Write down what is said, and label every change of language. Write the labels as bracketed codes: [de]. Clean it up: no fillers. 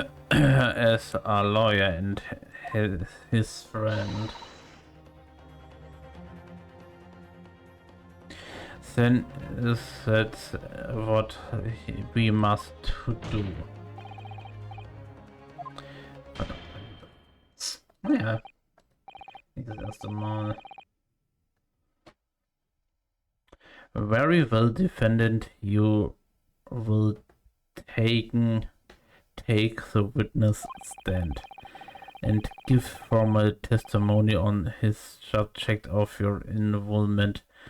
[en] As a lawyer and his friend. Then that's what we must do. [de] Naja, nicht das erste Mal. [en] Very well, defendant, you will take the witness stand and give formal testimony on his subject of your involvement